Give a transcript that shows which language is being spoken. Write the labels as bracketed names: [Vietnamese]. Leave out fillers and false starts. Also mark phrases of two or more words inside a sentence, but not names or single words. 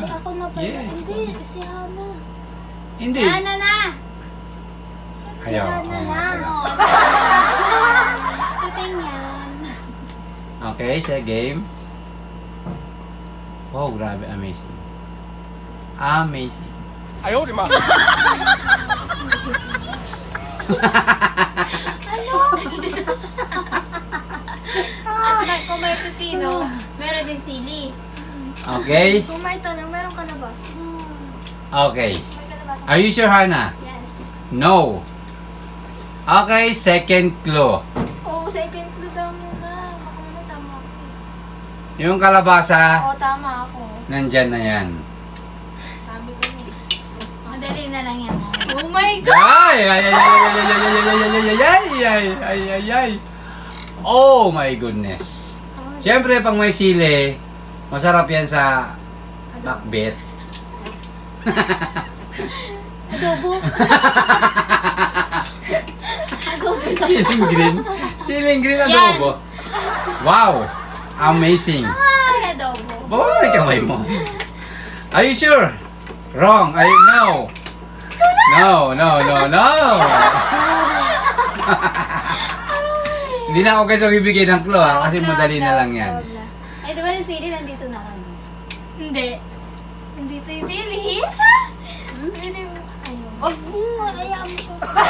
[Filipino] Ay, ako na pala. Yes. Hindi, si Hana. Hindi. Yan na. Ayaw. Hana na. Tuting yan. Okay, sa game. Wow, grabe. Amazing. Amazing. [Chinese] 哎呦我的妈！ [Filipino] At kung may pipino, meron din sili. Okay? Kung may tanong, meron ka na ba? Okay. May ka na ba? [English] Are you sure, Hannah? Yes. No. Okay, second clue. [Filipino] Oo, [English] second clue [Filipino] daw muna. Baka naman tama ako eh. Yung kalabasa, Oo, tama ako. nandyan na yan. Sabi ko na eh. Madali na lang yan. [English] Oh my God! Ay! Ay! Ay! Ay! Ay! Ay! Ay! Ay! Ay! Ay! Ay! Oh my goodness. [Filipino] Siyempre, pag may sili, masarap yan sa pakbet. Adobo. Adobo sa Siling green. Siling green adobo. Wow! Amazing. Ay, adobo. Baba mo yung kamay mo. [English] Are you sure? Wrong. No. No, no, no, no. [Filipino] Hindi na ako guys bibigay ng clue ha, kasi madali na lang yan. Ay, di ba yung sili nandito na kami? Hindi. Hindi ito yung sili. Hindi mo. Ayun. Huwag mo, ayaw mo siya.